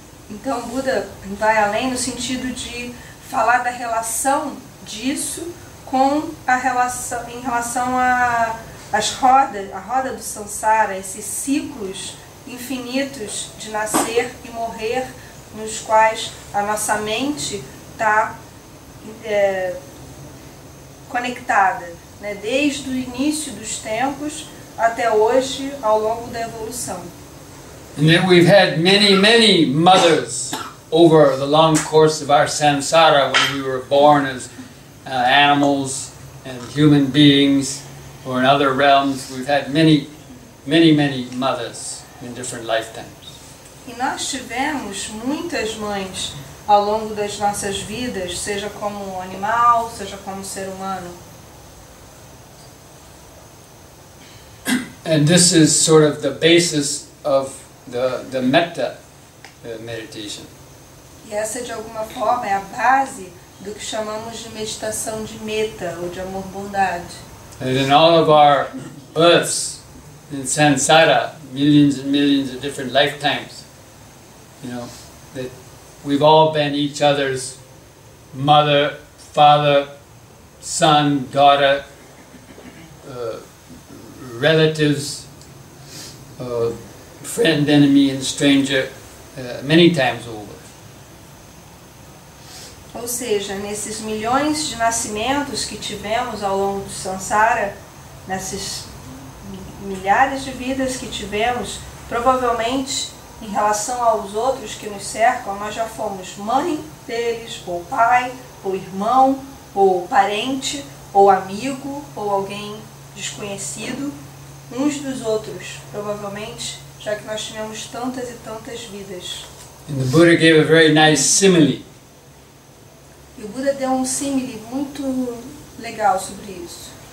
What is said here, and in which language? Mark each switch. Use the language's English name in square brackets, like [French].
[Portuguese] Então o Buda vai além no sentido de falar da relação disso com a relação em relação a roda do samsara, esses ciclos infinitos de nascer e morrer, nos quais a nossa mente está conectada, né, desde o início dos tempos até hoje, ao longo da evolução. [English] And that we've had many mothers over the long course of our samsara when we were born as animals and human beings, or in other realms. We've had many mothers in different lifetimes. [Portuguese] E nós tivemos muitas mães ao longo das nossas vidas, seja como animal, seja como ser humano. [English] And this is sort of the basis of the metta meditation. [Portuguese] E essa, de alguma forma, é a base do que chamamos de meditação de metta, ou de amor-bondade. [English] And in all of our births in samsara, millions and millions of different lifetimes, that we've all been each other's mother, father, son, daughter, relatives, friend, enemy, and stranger, many times over. [Portuguese] Ou seja, nesses milhões de nascimentos que tivemos ao longo do samsara, nessas milhares de vidas que tivemos, provavelmente, em relação aos outros que nos cercam, nós já fomos mãe deles, ou pai, ou irmão, ou parente, ou amigo, ou alguém desconhecido, uns dos outros, provavelmente, já que nós tivemos tantas e tantas vidas. [English] And the Buddha gave a very nice simile. [Portuguese] E o Buda deu um símile muito legal sobre isso.